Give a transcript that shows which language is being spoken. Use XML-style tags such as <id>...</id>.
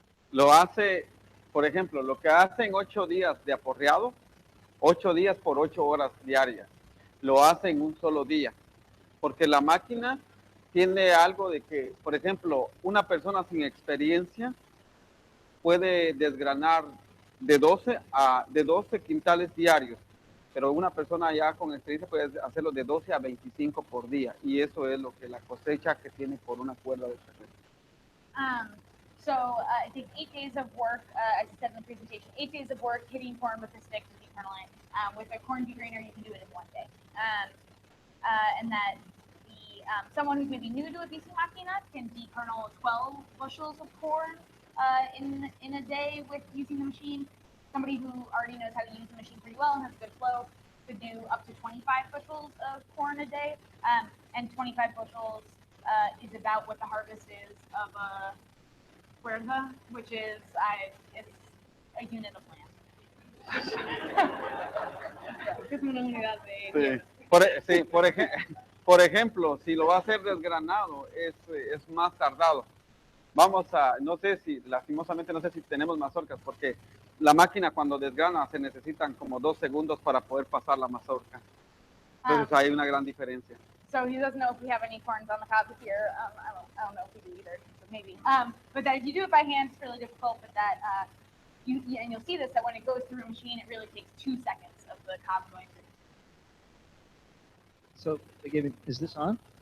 <es>Lo hace, por ejemplo, lo que hace en 8 días de aporreado, 8 días por 8 horas diarias, lo hace en un solo día, porque la máquina tiene algo de que, por ejemplo, una persona sin experiencia puede desgranar de 12 quintales diarios, pero una persona ya con experiencia puede hacerlo de 12 a 25 por día, y eso es lo que la cosecha que tiene por una cuerda de terreno.</es> <en>So it takes 8 days of work, as I said in the presentation, 8 days of work hitting corn with a stick to dekernel. With a corn degrainer, you can do it in 1 day. And that someone who's maybe new to a bicimaquina can dekernel 12 bushels of corn in a day with using the machine. somebody who already knows how to use the machine pretty well and has good flow could do up to 25 bushels of corn a day, and 25 bushels is about what the harvest is of a huerta, which is it's a unit of land.</en> <es>Es una unidad de Sí. Sí, por ejemplo, si lo va a hacer desgranado, es más tardado. Vamos a, no sé si, lastimosamente no sé si tenemos mazorcas, porque la máquina cuando desgrana se necesitan como 2 segundos para poder pasar la mazorca. Entonces hay una gran diferencia.</es> <en>So he doesn't know if we have any corns on the cob here. I don't know if we do either, but maybe. But that if you do it by hand, it's really difficult. But that and you'll see this, that when it goes through a machine, it really takes 2 seconds of the cob going through. So again, is this on?</en>